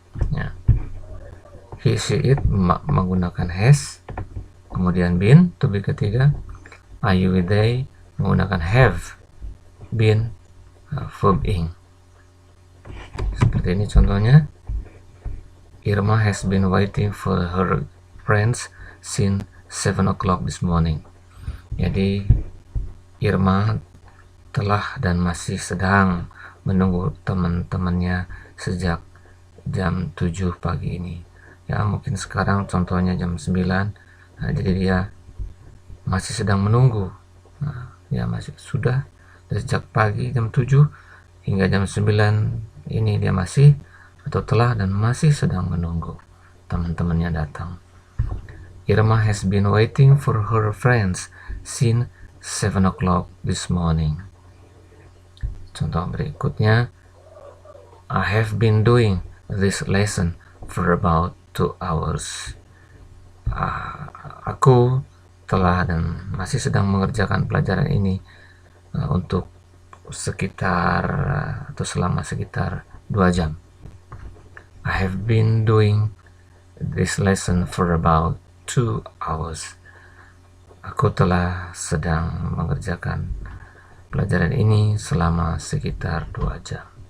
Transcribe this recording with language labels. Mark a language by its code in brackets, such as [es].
[id] Ya. He, she, it menggunakan has, kemudian been to be ketiga, are you, they menggunakan have, been, verb ing. Seperti ini contohnya. [en] Irma has been waiting for her friends since 7 o'clock this morning. [id] Jadi Irma telah dan masih sedang menunggu teman-temannya sejak jam 7 pagi ini. Ya, mungkin sekarang contohnya jam 9. Nah, jadi dia masih sedang menunggu. Nah, ya masih sudah dari sejak pagi jam 7 hingga jam 9 ini dia masih atau telah dan masih sedang menunggu teman-temannya datang. [en] Irma has been waiting for her friends since 7 o'clock this morning. [id] Contoh berikutnya, [en] I have been doing this lesson for about 2 hours. [id] Aku telah dan masih sedang mengerjakan pelajaran ini untuk sekitar atau selama sekitar 2 jam. [en] I have been doing this lesson for about 2 hours. [id] Aku telah sedang mengerjakan pelajaran ini selama sekitar 2 jam.